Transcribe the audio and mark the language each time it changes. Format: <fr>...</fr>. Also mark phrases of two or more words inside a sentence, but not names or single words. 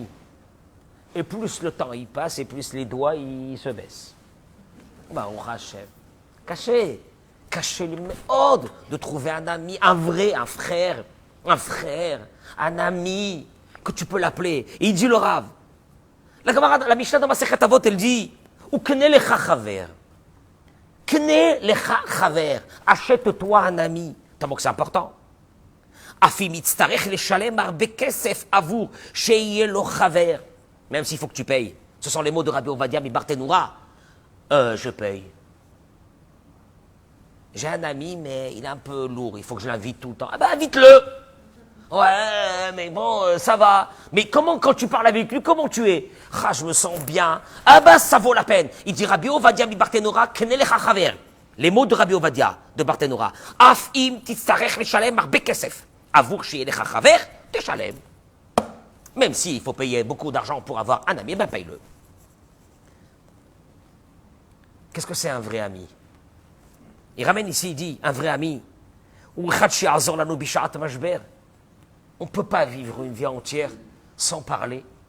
<fr>Et plus le temps il passe, et plus les doigts ils se baissent. Bah, on rachète. Cachez le méthode de trouver un ami, un vrai, un frère, un ami, que tu peux l'appeler. Et il dit le Rav. La Mishnah dans Masechet Avot, elle dit</fr> <he>וקנה לך חבר. קנה לך חבר.</he> <fr>Achète-toi un ami. T'as vu que c'est important.</fr> <he>אפילו מצטרך לשלם הרבה כסף עבור שיהיה לו חבר.</he> <fr>Même s'il faut que tu payes. Ce sont les mots de Rabbi Ovadia mi Barthénoura. Je paye. J'ai un ami, mais il est un peu lourd. Il faut que je l'invite tout le temps. Ah ben, invite-le. Ouais, mais bon, ça va. Mais comment, quand tu parles avec lui, comment tu es? Ah, je me sens bien. Ah ben, ça vaut la peine. Il dit Rabbi Ovadia mi Barthénoura,</fr> <he>קנה לך חבר.</he> <fr>Les mots de Rabbi Ovadia, de Barthénoura.</fr> <he>אף אם תצטרך לשלם הרבה כסף עבור שיהיה לך חבר תשלם.</he> <fr>Même s'il faut payer beaucoup d'argent pour avoir un ami, ben paye-le. Qu'est-ce que c'est un vrai ami? Il ramène ici, il dit, un vrai ami. On ne peut pas vivre une vie entière sans parler.</fr>